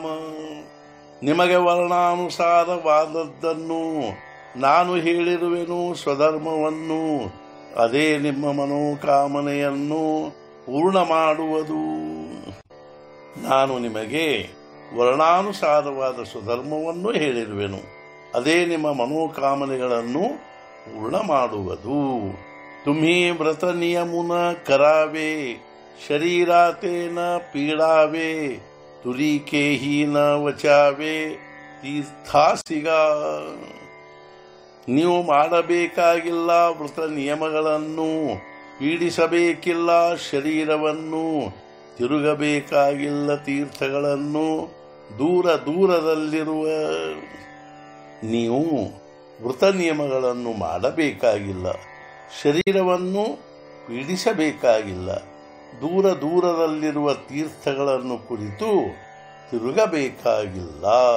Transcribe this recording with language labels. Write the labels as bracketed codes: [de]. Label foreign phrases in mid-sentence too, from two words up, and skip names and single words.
[kn] ನಿಮಗೆ ವರ್ಣಾನುಸಾರವಾದದ್ದನ್ನು ನಾನು ಹೇಳಿರುವೆನು, ಸ್ವಧರ್ಮವನ್ನು, ಅದೇ ನಿಮ್ಮ ಮನೋಕಾಮನೆಯನ್ನು ಪೂರ್ಣ ಮಾಡುವುದು। ನಾನು ನಿಮಗೆ ವರ್ಣಾನುಸಾರವಾದ ಸ್ವಧರ್ಮವನ್ನು ಹೇಳಿರುವೆನು, ಅದೇ ನಿಮ್ಮ ಮನೋಕಾಮನೆಗಳನ್ನು ಪೂರ್ಣ ಮಾಡುವುದು। [mr] तुम्ही व्रत नियमुन करावे शरीराते न पीडावे तुरी के ही न वचावे ತೀರ್ಥಾಸಿಗ। [kn] ನೀವು ಮಾಡಬೇಕಾಗಿಲ್ಲ ವ್ರತ ನಿಯಮಗಳನ್ನು, ಪೀಡಿಸಬೇಕಿಲ್ಲ ಶರೀರವನ್ನು, ತಿರುಗಬೇಕಾಗಿಲ್ಲ ತೀರ್ಥಗಳನ್ನು, ದೂರ ದೂರದಲ್ಲಿರುವ ನೀವು ವ್ರತ ನಿಯಮಗಳನ್ನು ಮಾಡಬೇಕಾಗಿಲ್ಲ, ಶರೀರವನ್ನು ಪೀಡಿಸಬೇಕಾಗಿಲ್ಲ, ದೂರ ದೂರದಲ್ಲಿರುವ ತೀರ್ಥಗಳನ್ನು ಕುರಿತು ತಿರುಗಬೇಕಾಗಿಲ್ಲ।